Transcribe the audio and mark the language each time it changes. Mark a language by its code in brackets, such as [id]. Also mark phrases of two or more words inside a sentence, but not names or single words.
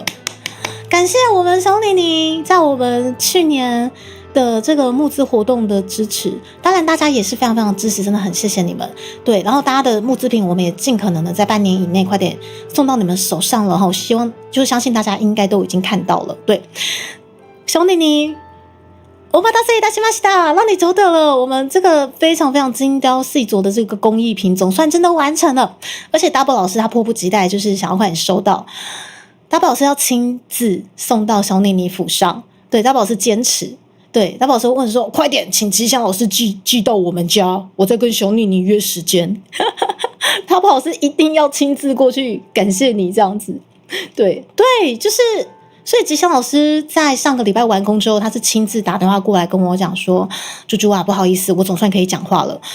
[zh] 感谢我们小妮妮在我们去年的这个募资活动的支持，当然大家也是非常非常支持，真的很谢谢你们。对，然后大家的募资品我们也尽可能的在半年以内快点送到你们手上了哈，希望就相信大家应该都已经看到了。对，小妮妮， [ja] お待たせいたしました， [zh] 让你久等了。我们这个非常非常精雕细琢的这个工艺品总算真的完成了，而且 Double 老师他迫不及待，就是想要快点收到。Double 老师要亲自送到小妮妮府上，对 ，Double 老师坚持，对 ，Double 老师问说：“快点，请吉祥老师寄到我们家，我再跟小妮妮约时间。”Double 老师一定要亲自过去感谢你这样子，对，就是，所以吉祥老师在上个礼拜完工之后，他是亲自打电话过来跟我讲说：“猪猪啊，不好意思，我总算可以讲话了。”